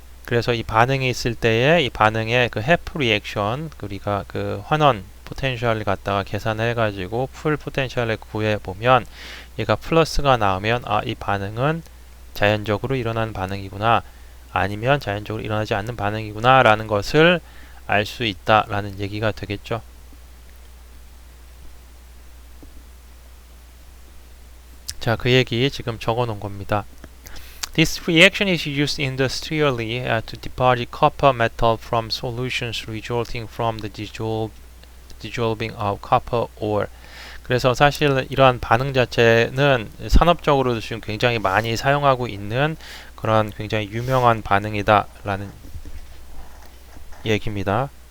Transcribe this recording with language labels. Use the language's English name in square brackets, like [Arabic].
[Korean] 그래서 이 반응이 있을 때에 이 반응의 그 해프 리액션, 우리가 그 환원 포텐셜을 갖다가 계산해 가지고 풀 포텐셜을 구해 보면 얘가 플러스가 나오면 아, 이 반응은 자연적으로 일어나는 반응이구나, 아니면 자연적으로 일어나지 않는 반응이구나 라는 것을 알 수 있다 라는 얘기가 되겠죠. 자, 그 얘기 지금 적어 놓은 겁니다. [English] This reaction is used industrially to deposit copper metal from solutions resulting from the dissolving of copper ore. [Korean] 그래서 사실 이러한 반응 자체는 산업적으로도 지금 굉장히 많이 사용하고 있는 그런 굉장히 유명한 반응이다 라는 얘기입니다.